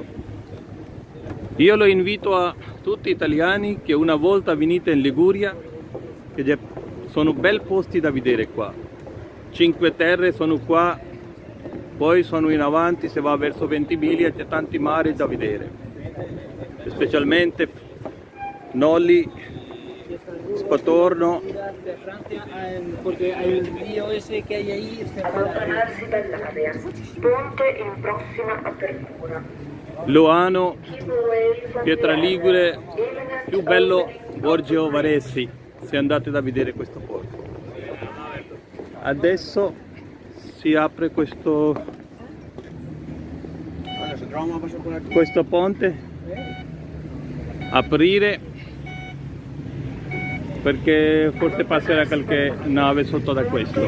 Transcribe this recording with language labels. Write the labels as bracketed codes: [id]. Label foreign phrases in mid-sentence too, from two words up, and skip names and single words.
[it] Io lo invito a tutti italiani che una volta venite in Liguria, che sono bei posti da vedere qua. Cinque Terre sono qua, poi sono in avanti, se va verso Ventimiglia c'è tanti mari da vedere, specialmente Nolli, Spatorno. [es] Porque hay el río ese que hay ahí. [it] Allontanarsi dall'area. Ponte in prossima apertura. Luano, Pietraligure, più bello Borgio Varessi, se andate da vedere questo porto. Adesso si apre questo ponte, aprire, perché forse passerà qualche nave sotto da questo.